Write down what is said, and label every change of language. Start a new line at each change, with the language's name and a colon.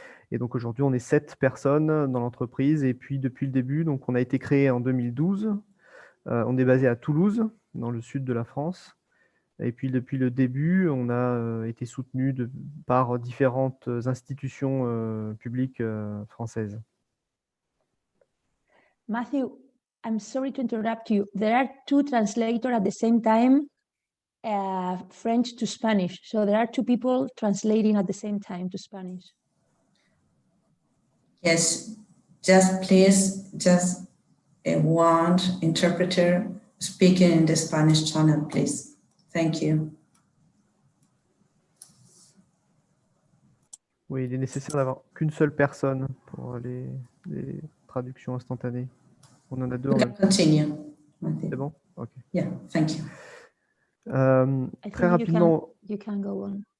French: Et donc aujourd'hui, on est 7 personnes dans l'entreprise. Et puis depuis le début, donc on a été créé en 2012. On est basé à Toulouse, dans le sud de la France. Et puis depuis le début, on a été soutenu par différentes institutions publiques françaises.
English: Matthew, I'm sorry to interrupt you. There are 2 translators at the same time, French to Spanish. So there are 2 people translating at the same time to Spanish. Yes, just one interpreter speaking in the Spanish channel, please. Thank you.
French: Oui, il est nécessaire d'avoir qu'une seule personne pour les traductions instantanées. On en a 2 en même temps. Continue. C'est bon? OK.
English: Yeah, thank you.
French: Très rapidement.
English: You can go on.